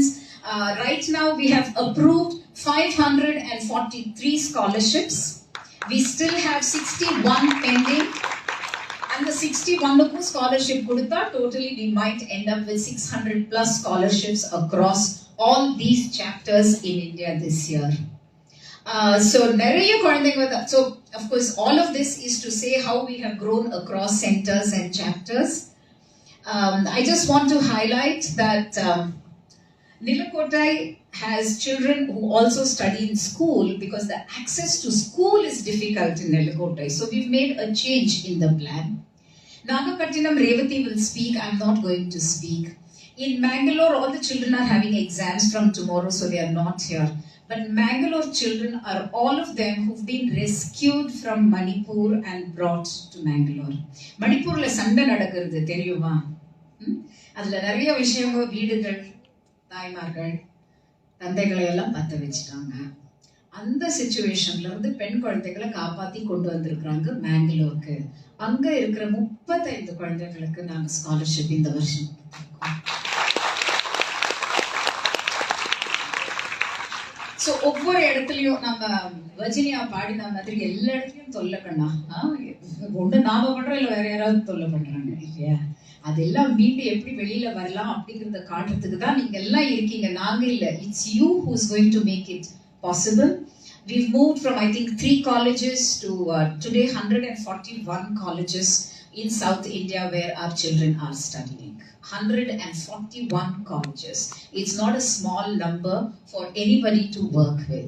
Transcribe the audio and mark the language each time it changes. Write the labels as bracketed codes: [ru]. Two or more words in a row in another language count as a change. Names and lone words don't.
[en] Right now we have approved 543 scholarships. We still have 61 pending, and the 61 scholarship kudutha, totally we might end up with 600 plus scholarships across all these chapters in India this year. [ta] So நிறைய குழந்தைங்க, [en] so of course all of this is to say how we have grown across centers and chapters. I just want to highlight that Nilakottai has children who also study in school, because the access to school is difficult in Nilakottai. So we've made a change in the plan. Nagapattinam Revati will speak. I'm not going to speak. In Bangalore, all the children are having exams from tomorrow, so they are not here. But Bangalore children are all of them who've been rescued from Manipur and brought to Bangalore. [ta] மணிப்பூர்ல சண்டை நடக்குது தெரியுமா. அதுல நிறைய விஷயங்க, வீடுகள், தாய்மார்கள் தந்தைகளை எல்லாம் பத்த வச்சுட்டாங்க. அந்த சிச்சுவேஷன்ல இருந்து பெண் குழந்தைகளை காப்பாத்தி கொண்டு வந்திருக்கிறாங்க மேங்களூருக்கு. அங்க இருக்கிற 35 குழந்தைகளுக்கு நாங்க ஸ்காலர்ஷிப் இந்த வருஷம். ஸோ ஒவ்வொரு இடத்துலயும் நம்ம வர்ஜினியா பாடின மாதிரி எல்லா இடத்துலயும் தொல்லை பண்ணா, ஒண்ணு நாம பண்றோம் இல்ல வேற யாராவது தொல்லை பண்றாங்க இல்லையா, அதெல்லாம் மீண்டு எப்படி வெளியில வரலாம் அப்படிங்கறத காட்டுறதுக்கு தான் நீங்க எல்லாம் இருக்கீங்க, நாங்க இல்ல. [en] It's you who's going to make it possible. We've moved from I think 3 colleges to today 141 colleges in South India where our children are studying. 141 colleges. It's not a small number for anybody to work with.